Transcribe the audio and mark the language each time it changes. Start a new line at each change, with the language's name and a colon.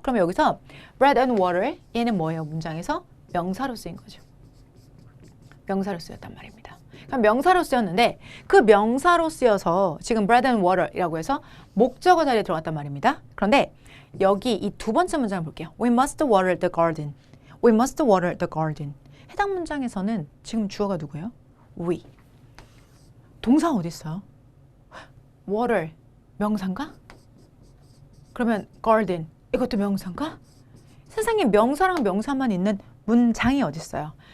Korean: 그럼 여기서
English: bread and water
Korean: 얘는 뭐예요? 문장에서 명사로 쓰인 거죠. 명사로 쓰였단 말입니다. 그럼 명사로 쓰였는데 그 명사로 쓰여서 지금
English: bread and water
Korean: 이라고 해서 목적어 자리에 들어갔단 말입니다. 그런데 여기 이 두 번째 문장을 볼게요.
English: We must water the garden. We must water the garden.
Korean: 해당 문장에서는 지금 주어가 누구예요? We. 동사 어디 있어요? water 명사인가? 그러면 garden 이것도 명사인가? 세상에 명사랑 명사만 있는 문장이 어디 있어요?